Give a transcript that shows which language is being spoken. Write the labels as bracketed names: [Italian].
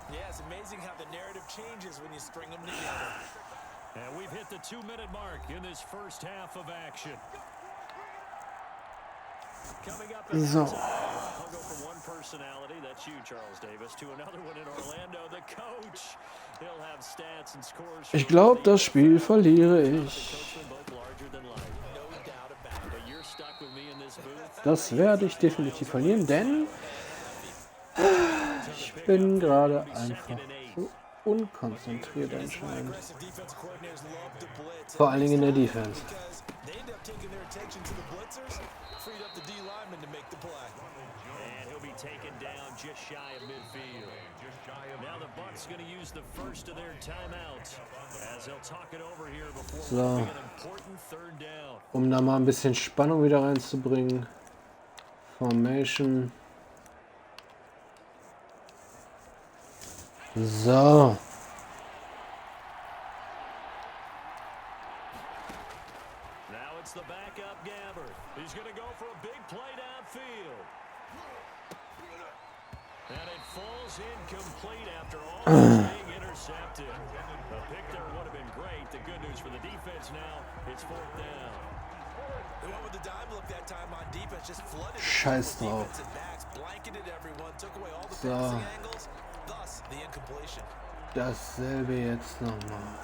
[English] Yeah, it's amazing how the narrative changes when you string them together. And we've hit the 2-minute mark in this first half of action. Coming up in So. I'll go from one personality, that's you, Charles Davis, to another one in Orlando, the coach. He'll have stats and scores. [German] Ich glaube, das Spiel verliere ich. [English] Both larger than life. No doubt about it. But you're stuck with me in this booth. [German] Das werde ich definitiv verlieren, denn... Ich bin gerade einfach so unkonzentriert anscheinend. [English] Aggressive defensive coordinators love to blitz. [German] Vor allen Dingen in der Defense. [English] Because they end up taking their attention to the blitzers, freed up the D lineman to make the play. And he'll be taken down just shy of midfield. Now the Bucs going to use the first of their timeouts as they'll talk it over here before So. moving an important 3rd down. [German] Um da mal ein bisschen Spannung wieder reinzubringen. [English] Formation. So. Now it's the backup Gabbard. He's going to go for a big play downfield. And it falls incomplete after almost being intercepted. A pick there would have been great. The good news for the defense now, it's 4th down. They went with the dime look that time on defense, just flooded [German] Scheiß drauf. [English] defensive backs, blanketed everyone, took away all the So. passing angles, thus the incompletion. [German] Dasselbe jetzt nochmal.